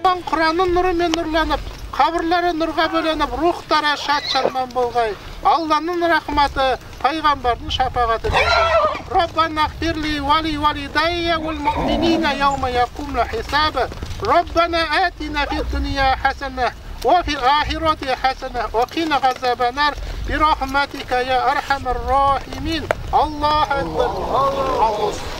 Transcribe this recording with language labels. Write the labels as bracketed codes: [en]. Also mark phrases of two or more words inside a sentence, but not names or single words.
[kk] Құранның нұрымен нұрланып, қабірлері нұрға бөленіп, рухтары шат-шадыман болғай. Алланың рахматы, пайғамбардың шапағаты болсын. [ar] ربنا اغفر لي ولوالدي وللمؤمنين يوم يقوم الحساب. ربنا آتنا في الدنيا حسنة، وفي الآخرة حسنة، وقنا عذاب النار، برحمتك يا أرحم الراحمين. الله أكبر. الله أكبر.